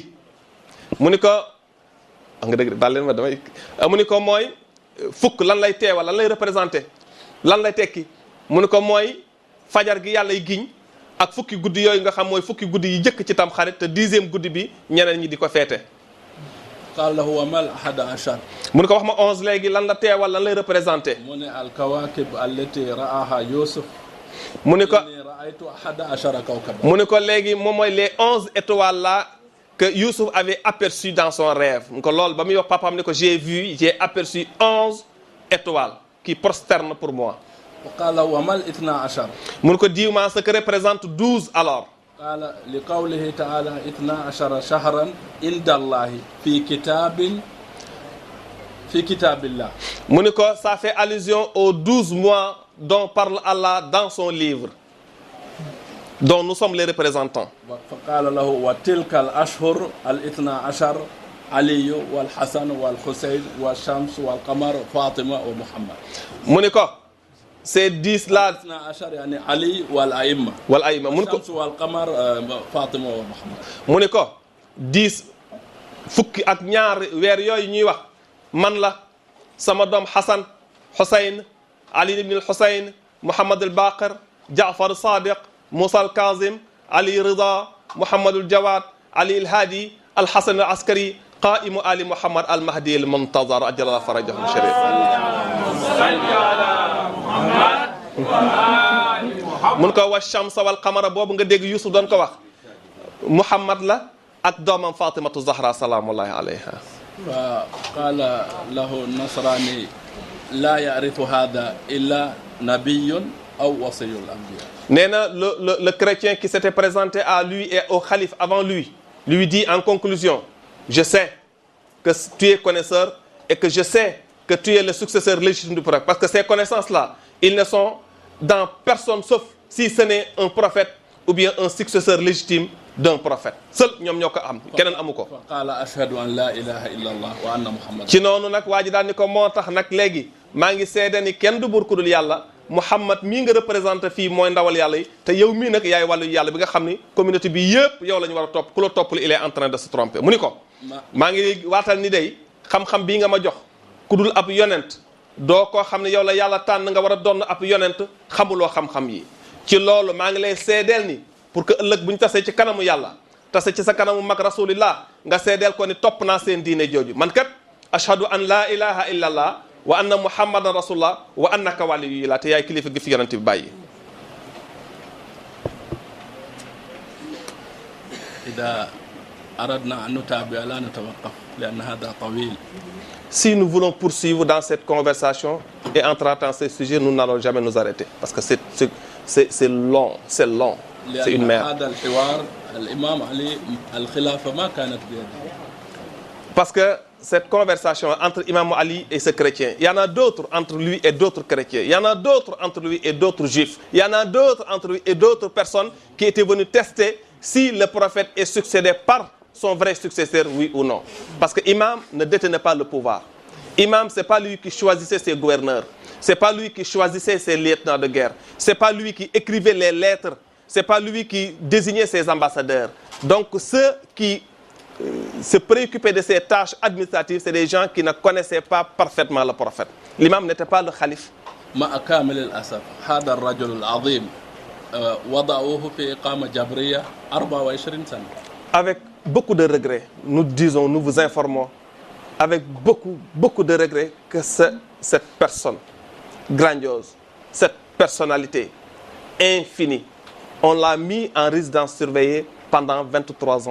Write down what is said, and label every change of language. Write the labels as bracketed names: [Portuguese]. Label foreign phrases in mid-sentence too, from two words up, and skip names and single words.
[Wolof] mu ne ko nga dëgg baal leen ma damay mu ne ko mooy fukk lan lay teewal lan lay représenté lan lay tekki mu ne ko mooy fajar gi yàlla y giñ ak fukki guddi yooyu nga xam mooy fukki guddi yi jëkk ci Tamkharit te 10e guddi bi ñeneen ñi di ko feete. [Arabic] قال له وما الأحد عشر. [Wolof] mu ne ko wax ma 11 léegi lan la teewal lan lay représenté. mu ne [Arabic] الكواكب التي رآها يوسف. [Wolof] mu ne ko [Arabic] إني رأيت 11 كوكبا. [Wolof] mu ne ko léegi moom mooy [French] les 11 étoiles là que Youssouf avait aperçu dans son rêve. [Wolof] mu ne ko loolu ba muy wax papaam ne ko [French] j'ai aperçu 11 étoiles qui prosternent pour moi. [Arabic] وقال له وما الاثنا عشر. [Wolof] mu ne ko [French] dis-moi ce que représente 12 alors. [Arabic] قال لقوله تعالى 12 شهرا عند الله في كتاب الله. [French] mu ne ko ça fait allusion aux 12 mois dont parle Allah dans son livre, dont nous sommes les représentants. [Arabic] فقال له وتلك الأشهر 12 علي والحسن والحسين والشمس والقمر فاطمة ومحمد. [Wolof] mu ne ko ces 10 là [Arabic] 12 يعني علي والأئمة والأئمة [Wolof] mun ko [Arabic] الشمس والقمر فاطمة ومحمد [Wolof] mu ni ko 10 fukki ak ñaar weer yooyu ñuy wax man la sama doom Hassan Hussein Ali ibn al-Hussein Muhammad al-Baqir Jaafar Sadiq Musa al-Kazim Ali Rida Muhammad al-Jawad Ali al-Hadi al-Hasan al-Askari qaimu ali Muhammad al-Mahdi al-Muntazar [Arabic] عجل فرجه الشريف [Wolof] mun ko [Arabic] والشمس والقمر [Wolof] boobu nga dégg Yusuf doon ko wax Muhammad la ak doomam Fatimatu Zahra [Arabic] سلام الله عليها. فقال له النصراني لا يعرف هذا إلا نبي أو وصي الأنبياء. [Wolof] nee na [French] le chrétien qui s'était présenté à lui et au khalife avant lui dit en conclusion je sais que tu es connaisseur et que je sais que tu es le successeur légitime du prophète parce que ces connaissances là ils ne sont dans personne sauf si ce n'est un prophète ou bien un successeur légitime d'un prophète seul [Wolof] ñoom ñoo ko am keneen amu ko. [Arabic] فقال أشهد أن لا إله إلا الله وأن محمد. [Wolof] ci noonu nag waa ji daal ni ko moo tax nag léegi maa ngi seede ni kenn du buur ku dul yàlla Muhammad mii nga représenté fii mooy ndawal yàlla yi te yow mii nag yaay wàllu yàlla bi nga xam ni communauté bi yëpp yow la ñu war a topp ku la toppul [French] il est en train de se tromper [Wolof] mu ni ko. maa ngi waatal ni day xam-xam bii nga ma jox ku dul ab yonent doo koo xam ne yow la yàlla tànn nga war a doon ab yonent xamuloo xam-xam yi ci loolu maa ngi lay seedeel ni pour que ëllëg bu ñu tasee ci kanamu yàlla tase ci sa kanamu mag rasulillah nga seedeel ko ni topp naa seen diine jooju man kat [Arabic] أشهد أن لا إله إلا الله وأن محمدا رسول الله وأنك ولي الله [Wolof] te yaay kilifa gi fi yonent bi bàyyi. [Arabic] إذا أردنا أن نتابع لا نتوقف لأن هذا طويل. [French] Si nous voulons poursuivre dans cette conversation et en traitant ces sujets, nous n'allons jamais nous arrêter parce que c'est long, c'est une mer. [Arabic] هذا الحوار الإمام علي الخلافة ما كانت بيده. [French] Parce que cette conversation entre Imam Ali et ce chrétien, il y en a d'autres entre lui et d'autres chrétiens, il y en a d'autres entre lui et d'autres juifs, il y en a d'autres entre lui et d'autres personnes qui étaient venues tester si le prophète est succédé par son vrai successeur, oui ou non. Parce que Imam ne détenait pas le pouvoir. Imam, c'est pas lui qui choisissait ses gouverneurs, c'est pas lui qui choisissait ses lieutenants de guerre, c'est pas lui qui écrivait les lettres, c'est pas lui qui désignait ses ambassadeurs. Donc ceux qui se préoccupaient de ces tâches administratives, c'est des gens qui ne connaissaient pas parfaitement le prophète. L'imam n'était pas le calife. [Arabic] مع كامل الأسف هذا الرجل العظيم وضعوه في إقامة جبرية 24 سنة. [French] Avec beaucoup de regrets, nous disons, nous vous informons, avec beaucoup de regrets que cette personne grandiose, cette personnalité infinie, on l'a mis en résidence surveillée pendant 23 ans.